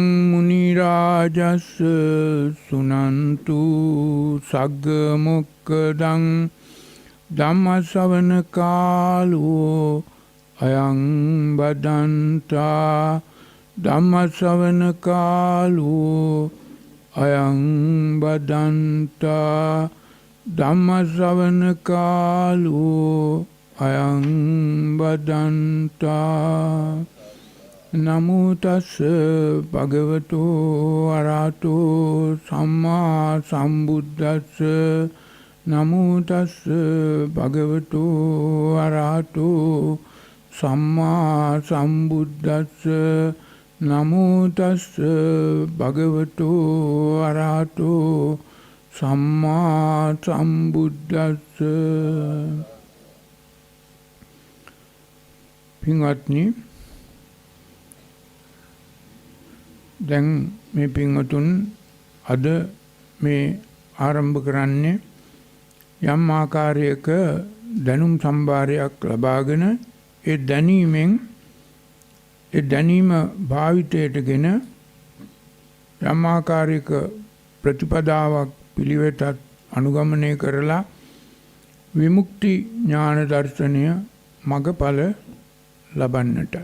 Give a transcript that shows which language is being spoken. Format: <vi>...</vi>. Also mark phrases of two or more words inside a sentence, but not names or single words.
<pi>මුනි රාජස් සුනන්තු සග්ග මොක්ඛදං ධම්ම ශ්‍රවණ කාලෝ අයං බදන්තා ධම්ම ශ්‍රවණ කාලෝ අයං බදන්තා ධම්ම ශ්‍රවණ කාලෝ අයං බදන්තා නමෝ තස් භගවතෝ අරහතෝ සම්මා සම්බුද්දස්ස නමෝ තස් භගවතෝ අරහතෝ සම්මා සම්බුද්දස්ස නමෝ තස් භගවතෝ අරහතෝ සම්මා සම්බුද්දස්ස.</pi> <si>පින්වත්නි, දැන් මේ පින්වතුන් අද මේ ආරම්භ කරන්නේ යම් ආකාරයක දැනුම් සම්භාරයක් ලබාගෙන ඒ දැනීමෙන් ඒ දැනීම භාවිතයටගෙන යම් ආකාරයක ප්‍රතිපදාවක් පිළිවෙතත් අනුගමනය කරලා විමුක්ති ඥාන දර්ශනය මගඵල ලබන්නටයි.</si>